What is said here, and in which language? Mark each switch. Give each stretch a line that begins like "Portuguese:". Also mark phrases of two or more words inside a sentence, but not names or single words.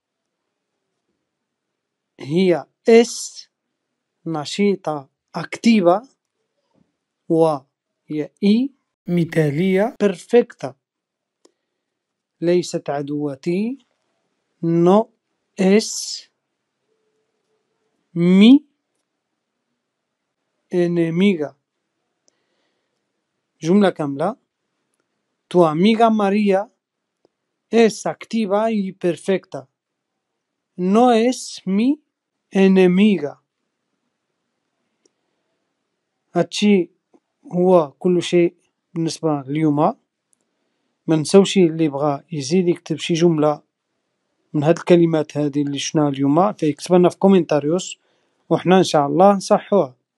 Arabic: هي es نشيطة activa وهي مثالية perfecta. ليست عدوتي
Spanish: no es mi enemiga.
Arabic: جملة كاملة.
Spanish: tu amiga María es activa y perfecta. No es mi enemiga.
Arabic: هادشي هو كل شيء بالنسبة اليوم. ما نساوش اللي بغا يزيد يكتب شي جملة من هاد الكلمات هذه اللي شفناها اليوم فيكتبها لنا في كومنتاريوس وحنا ان شاء الله نصحوها.